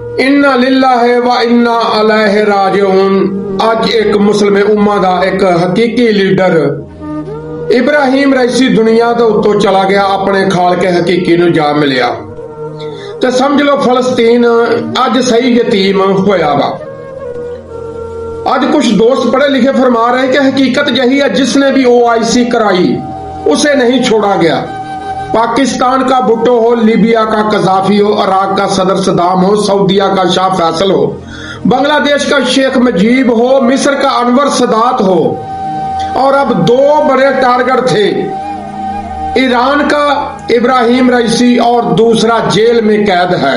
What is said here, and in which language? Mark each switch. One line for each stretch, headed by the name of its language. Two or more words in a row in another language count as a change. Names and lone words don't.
Arabic: إنا لله وإنا إليه راجعون.
Punjabi: اج اک مسلم امہ دا اک حقیقی لیڈر ابراہیم رئیسی دنیا دے اتوں چلا گیا، اپنے خالقِ حقیقی نوں جا ملیا تے سمجھ لو فلسطین اج صحیح یتیم ہویا وا.
Urdu: آج کچھ دوست پڑھے لکھے فرما رہے کہ حقیقت یہی ہے، جس نے بھی OIC کرائی اسے نہیں چھوڑا گیا. پاکستان کا بھٹو ہو، لیبیا کا قذافی ہو، عراق کا صدر صدام ہو، سعودیہ کا شاہ فیصل ہو، بنگلہ دیش کا شیخ مجیب ہو، مصر کا انور سادات ہو، اور اب دو بڑے ٹارگٹ تھے، ایران کا ابراہیم رئیسی اور دوسرا جیل میں قید ہے.